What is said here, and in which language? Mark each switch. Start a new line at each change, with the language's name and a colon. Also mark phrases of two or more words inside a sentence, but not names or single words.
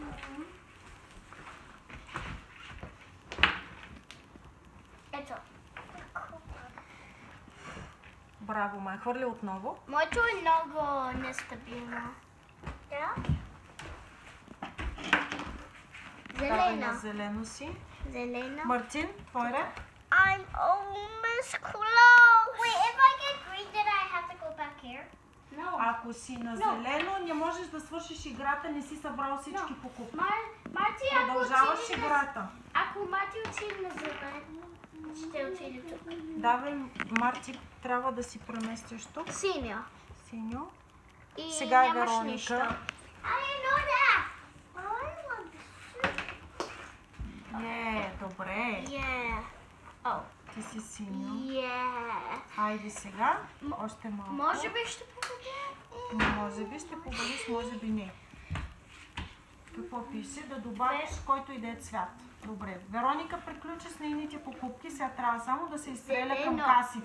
Bulgarian: Ето. Браво, Майя. Хвърли отново. Моето е много нестабилно. Давай на Зелена. зелено си. Зелена. Мартин, твой ред.
English: I'm almost close. Wait, if I get green, then I have to go back here? No.
Bulgarian: Ако си на зелено, не можеш да свършиш играта, не си събрал всички покупки. Марти, Продължаваш играта. Ако Марти отиде на зелено, ще отиде тук. Давай, Марти, трябва да си преместиш тук. Синя. Синьо. И Сега е нямаш Вероника. нищо.
English: I didn't know that. Oh, I want this.
Bulgarian: Добре.
English: Yeah. Oh.
Bulgarian: Ти си синьо.
English: Yeah.
Bulgarian: Хайде сега. Още малко. Може би ще победя. Може би ще победиш, може би не. Какво пише? Да добавиш който иде цвят. Добре. Вероника приключи с нейните покупки. Сега трябва само да се изстреля към касите.